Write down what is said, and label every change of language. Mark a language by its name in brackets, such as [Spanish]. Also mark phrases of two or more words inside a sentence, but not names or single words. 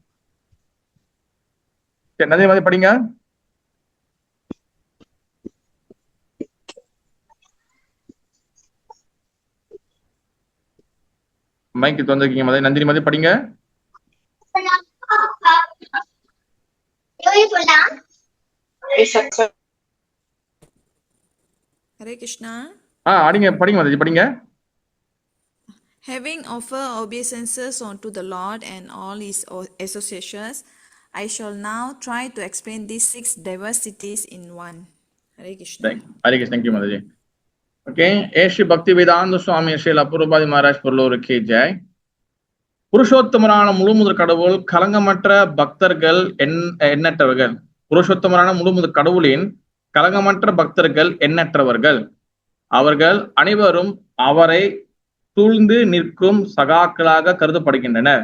[Tamil] சரி, நதிய மாதிரி படிங்க. மைக்கு வந்திருக்கீங்க மதி. நந்தினி மதி படிங்க. Hare Krishna. படிங்க மதி படிங்க. [English] Having offered obeisances unto the Lord and all his associations, I shall now try to explain these 6 diversities in one. Hare Krishna. Hare Krishna. Thank you, Mataji. Okay, Shri Bhakti Vedanta Swami Shri Apurvapadi Maharaj Parlorukke Jai. [Tamil] புருஷோத்தமரான முழுமுதற் கடவுள் கலங்கமற்ற பக்தர்கள் எண்ணற்றவர்கள். புருஷோத்தமரான முழுமுதற் கடவுளின் கலங்கமற்ற பக்தர்கள் எண்ணற்றவர்கள். அவர்கள் அனைவரும் அவரை சூழ்ந்து நிற்கும் சகாக்களாக கருதப்படுகின்றனர்.